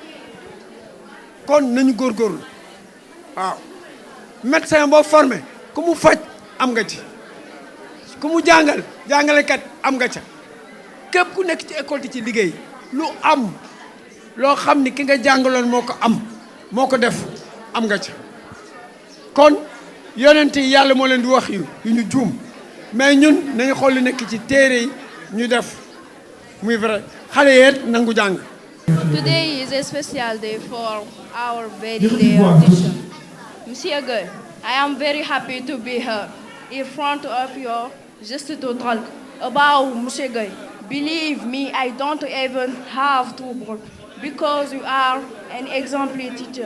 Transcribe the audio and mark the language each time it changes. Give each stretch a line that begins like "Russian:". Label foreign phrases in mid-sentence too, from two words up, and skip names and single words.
Wolof: kon nañu góorgóorlu waaw médecin boo formé ku mu faj am nga ci ku mu jàngalekat am nga ca képp ku nekk ci école di ci liggéey lu am loo xam ni ki nga jàngaloon moo ko am moo ko def am nga ca kon yonent yi yàlla moo leen di wax yu ñu juum mais ñun nañu xool lu nekk ci téere yi ñu def muy vrai xale yeet nangu jàng.
English: Today is a special day for our very day teacher. Monsieur Guèye, I am very happy to be here in front of you just to talk about Monsieur Guèye. Believe me, I don't even have to work because you are an exemplary teacher.